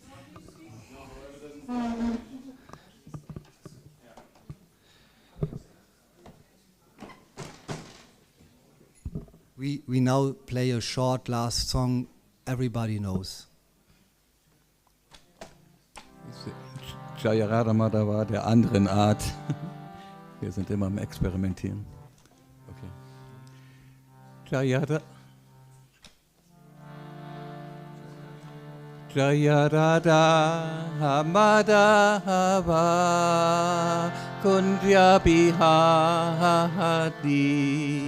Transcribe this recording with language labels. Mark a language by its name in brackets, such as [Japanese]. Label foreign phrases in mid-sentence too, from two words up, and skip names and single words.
[English] We now play a short last song everybody knows. [German] Jaya Radha Madhava der anderen Art. Wir sind immer am Experimentieren. Okay. Jaya Radha Madhava Kunja Bihari.